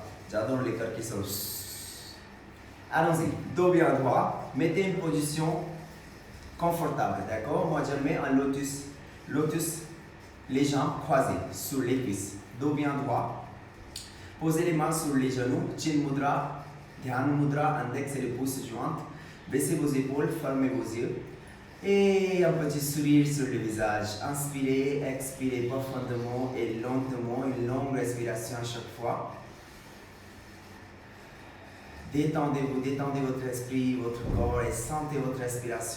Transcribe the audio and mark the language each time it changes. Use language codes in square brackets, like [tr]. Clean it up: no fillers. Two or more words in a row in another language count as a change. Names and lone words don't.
[fr] J'adore les cœurs qui sortent. Allons-y, dos bien droit. Mettez une position confortable, d'accord? Moi, je mets un lotus. Lotus, les jambes croisées sur les cuisses. Dos bien droit. Posez les mains sur les genoux. [sa] चिन् मुद्रा, ध्यान मुद्रा, [fr] index et les pouces jointes. Baissez vos épaules, fermez vos yeux. Et un petit sourire sur le visage. Inspirez, expirez profondément et lentement, une longue respiration à chaque fois. Détendez-vous, détendez votre esprit, votre corps et sentez votre respiration.